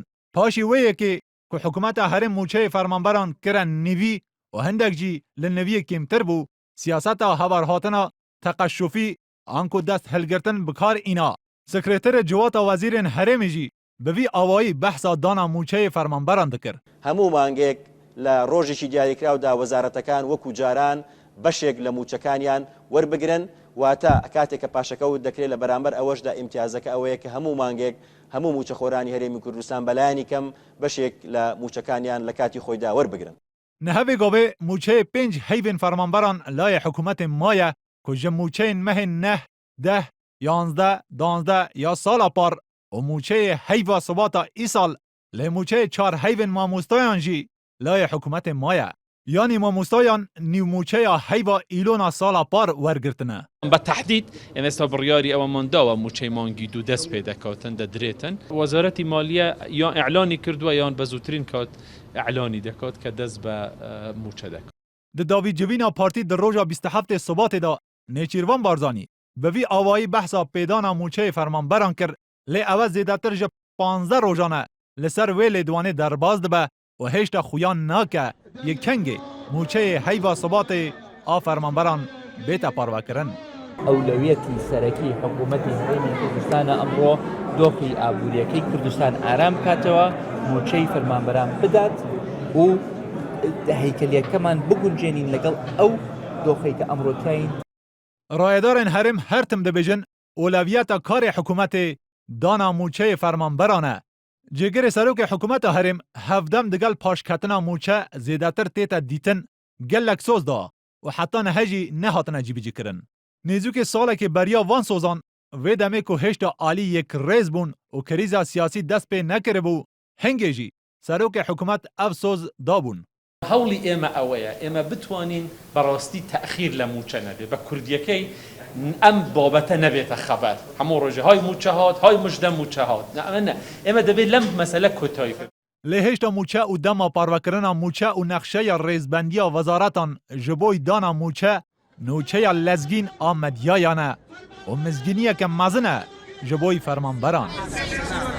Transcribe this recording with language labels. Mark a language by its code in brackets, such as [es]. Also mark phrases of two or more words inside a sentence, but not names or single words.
[ku] Paşî wê yekê ku hikûmeta herêm موچەyê fermanberan kire nîvî û hindek jî li niviyê kêmtir bû siyaseta hebarhatina teqeşşufî an ku dest hilgirtin bikar îna. Sekreterê civata wezîrên herêmê jî bi vî awayî behsa dana موچەyê fermanberan dikir. [ckb] هەموو مانگێک لە ڕۆژێکی دیاریکراودا وەزارەتەکان وەکو جاران بەشێک لە موچەکانیان وەربگرن واتە کاتێک کە پاشەکەوت دەکرێت لە بەرامبەر ئەوەشدا ئیمتیازەکە ئەوەیە کە هەموو مانگێک هەموو موچەخۆرانی هەرێمی کوردستان بەلایانی کەم بەشێک لە موچەکانیان لە کاتی خۆیدا وەربگرن. [ku] Nehevê gavê موچەyê pênc heyvên fermanberan layê hikûmetê maye ku ji موچeyên mehên neh, deh, yanzdeh, danzdeh ya sala par û موچeyê heyva sibata îsal lê موچeyê çar heyvên mamostayan jî layê hikûmetê maye. Yani mamostayan nîv موچeya heyva îlona sala par wergirtine. [ckb] بەتەحدید ئێمێستا بڕیاری ئەوەمان داوە موچەی مانگی دوو دەست پێ دەکەوتن دەدرێتن. وەزارەتی مالیە یان ئیعلانی کردووە یان بە زووترین کات ئیعلانی دەکات کە دەست بە موچە دەکات. [ku] Di davîcivîna partî di roja 27 Sibatê da Nêçîrvan Barzanî bi vî awayî behsa pêdana موچeyê fermanberan kir lê ew zêdetir ji 15 rojan e li ser wê lêdwanê derbas dibe û hêşta xuyan nake yê kengê موچeyê heyva Sibatê a fermanberan bête parvekirin. [ckb] ئەولەویەتی سەرەکی حکوومەتی هەرێمی کوردستانە ئەمڕۆ دۆخی ئابوووریەکەی کوردستان ئارام بکاتەوە موچەی فەرمانبەران بدات و هەیکەلیەکەمان بگونجێنین لەگەڵ ئەو دۆخی کە ئەمڕۆتین. [ku] Rayêdarên herêm her tim dibêjin oleviyeta karê hikûmetê dana موچeyê fermanberan e. Cêgirê serokê hikûmeta herêm hevdem digel paşketina موچە zêdetir tête dîtin gelek soz da û heta nihe jî nehatine cîbicîkirin. Nêzûkê salekê beriya van sozan vê demê ku hêşta alî yekrêz bûn û krîza siyasî dest pê nekiribû hingê jî serokê hikûmet ev soz dabûn. [ckb] هەوڵی ئێمە ئەوەیە ئێمە بتوانین بەڕاستی تەخیر لە موچە نەبێ بە کوردیەکەی ئەم بابەتە نەبێتە خەبەر هەموو ڕۆژێ های موچە هات های مژدە موچە هات ئێمە دەبێت لەم مەسەلە کۆتایی کرد. [ku] Lê hêşta موچە û dema parvekirina موچە û nexşeya rêzbendiya wezaretan ji bo dana موچە nûçeya lezgîn a medyayan e û mizgîniyeke mezin e ji bo fermanberan.